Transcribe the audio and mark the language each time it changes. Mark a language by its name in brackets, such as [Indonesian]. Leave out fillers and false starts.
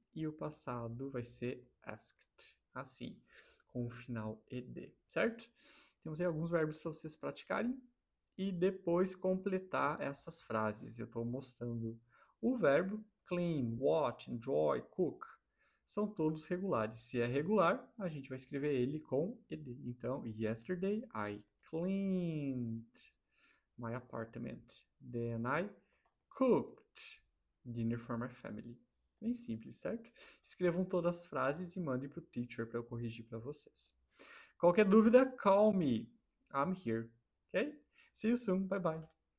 [Portuguese] E o passado vai ser asked. Assim, com o final ed, certo? Temos aí alguns verbos para vocês praticarem. E depois completar essas frases. Eu estou mostrando o verbo clean, watch, enjoy, cook. São todos regulares. Se é regular, a gente vai escrever ele com ed. [English] Então, yesterday I cleaned my apartment. Then I cooked dinner for my family. [Portuguese] Bem simples, certo? Escrevam todas as frases e mandem para o teacher para eu corrigir para vocês. Qualquer dúvida, [English] call me. I'm here. Ok? See you soon. Bye bye.